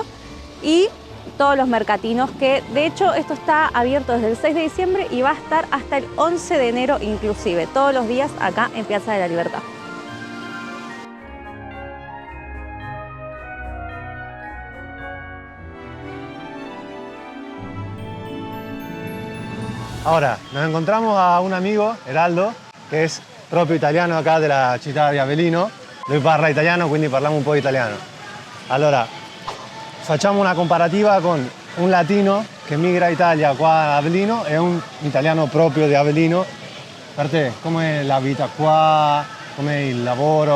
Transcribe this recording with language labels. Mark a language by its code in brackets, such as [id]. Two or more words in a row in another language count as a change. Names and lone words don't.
[es] Y todos los mercatinos que, de hecho, esto está abierto desde el 6 de diciembre y va a estar hasta el 11 de enero inclusive, todos los días acá en Piazza de la Libertad. Ahora, nos encontramos a un amigo, Heraldo, [it] che è proprio italiano acá della città di Avellino. Lui parla italiano, quindi parliamo un po' italiano. Allora, facciamo una comparativa con un latino che migra a Italia qua a Avellino e un italiano proprio di Avellino. Per te, com'è la vita qua? Com'è il lavoro?